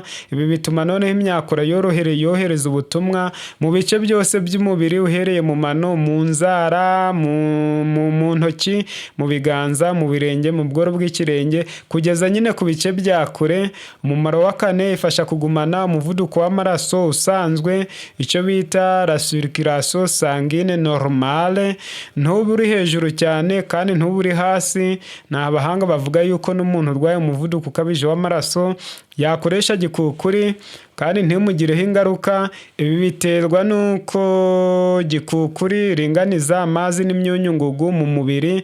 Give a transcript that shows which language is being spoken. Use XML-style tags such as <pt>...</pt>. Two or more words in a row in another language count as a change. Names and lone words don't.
<rw>Ibi bituma noneho imyakura yohereza ubutumwa mu bice byose by'umubiri, uhereye mu mano, mu nzara, mu ntoki, mu biganza, mu birenge, mu bworo bw'ikirenge, kugeza nyine ku bice bya kure. Umumaro wa kane, ifasha kugumana umuvuduko w'amaraso usanzwe, icyo bita</rw> <fr>la circulation sanguine normale,</fr> <rw>ntube uri hejuru cyane kandi ntube uri hasi. Ni abahanga bavuga yuko n'umuntu urwaye umuvuduko ukabije w'amaraso yakoresha gikukuri kandi ntimugireho ingaruka. Ibi biterwa n'uko gikukuri ringaniza amazi n'imyunyungugu mu mubiri.</rw>